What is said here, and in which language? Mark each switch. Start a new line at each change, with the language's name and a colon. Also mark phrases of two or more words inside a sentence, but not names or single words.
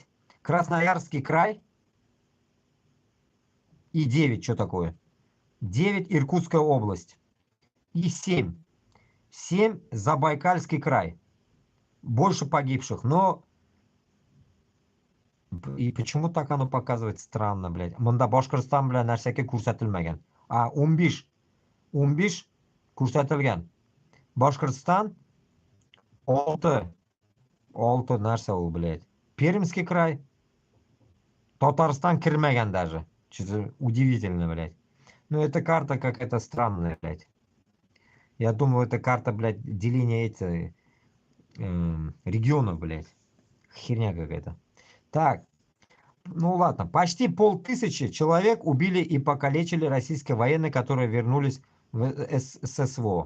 Russian: Красноярский край. И 9. Что такое? 9 Иркутская область. И 7. 7 Забайкальский край. Больше погибших. Но и почему так оно показывает странно, блядь.
Tatar: Мында Башкортстан белән нәрсәке күрсәтелмәгән. А 15. 15 күрсәтелгән. Башкортстан 6. 6 нәрсә ул, блядь. Пермский край. Татарстан кирмәгән даже.
Russian: Что-то удивительно, блядь. Ну, эта карта какая-то странная, блядь. Я думаю, это карта, блядь, деления этих регионов, блядь. Херня какая-то. Так. Ну ладно, почти 500 человек убили и покалечили российские военные, которые вернулись в ССВО.